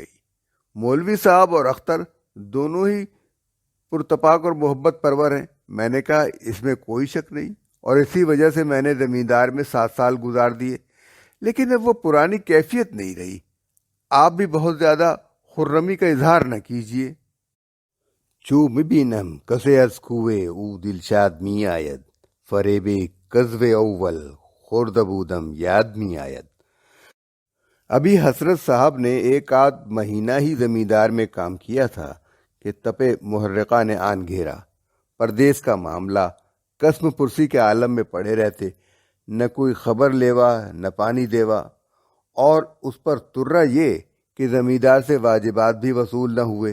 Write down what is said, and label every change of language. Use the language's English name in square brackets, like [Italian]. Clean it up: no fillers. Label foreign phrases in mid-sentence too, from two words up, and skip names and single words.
[Urdu] مولوی صاحب اور اختر دونوں ہی پرتپاک اور محبت پرور ہیں۔ میں نے کہا، اس میں کوئی شک نہیں، اور اسی وجہ سے میں نے زمیندار میں 7 سال گزار دیے، لیکن اب وہ پرانی کیفیت نہیں رہی۔ آپ بھی بہت زیادہ خرمی کا اظہار نہ کیجیے۔ [Persian] چو میبینم کسے از کوے او دلشاد می آید، فریب کذب اول خورد بودم یاد می آید۔ [Urdu] ابھی حسرت صاحب نے ایک آدھ مہینہ ہی زمیندار میں کام کیا تھا کہ تپے محرقہ نے آن گھیرا۔ پردیس کا معاملہ، قسم پرسی کے عالم میں پڑے رہتے، نہ کوئی خبر لیوا نہ پانی دیوا، اور اس پر ترا یہ کہ زمیندار سے واجبات بھی وصول نہ ہوئے۔